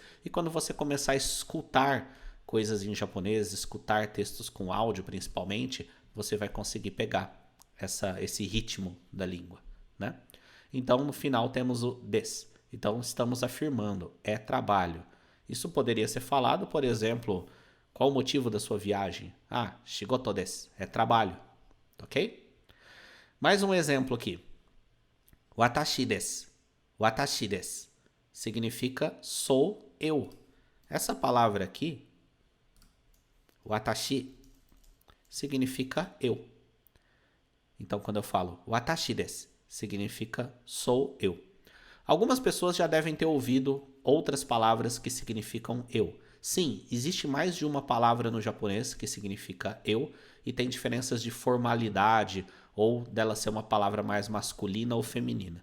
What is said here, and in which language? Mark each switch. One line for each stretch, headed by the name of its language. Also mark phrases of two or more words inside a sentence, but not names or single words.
Portuguese: E quando você começar a escutar coisas em japonês, escutar textos com áudio principalmente, você vai conseguir pegar esse ritmo da língua, né? Então, no final, temos o des. Então, estamos afirmando, é trabalho. Isso poderia ser falado, por exemplo, qual o motivo da sua viagem?
Japanese: Ah, 仕事です,
Portuguese: é trabalho, ok? Mais um exemplo aqui.
Japanese: 私です. 私です
Portuguese: significa sou eu. Essa palavra aqui, watashi, significa eu. Então, quando eu falo
Japanese: 私です,
Portuguese: significa sou eu. Algumas pessoas já devem ter ouvido outras palavras que significam eu. Sim, existe mais de uma palavra no japonês que significa eu e tem diferenças de formalidade ou dela ser uma palavra mais masculina ou feminina.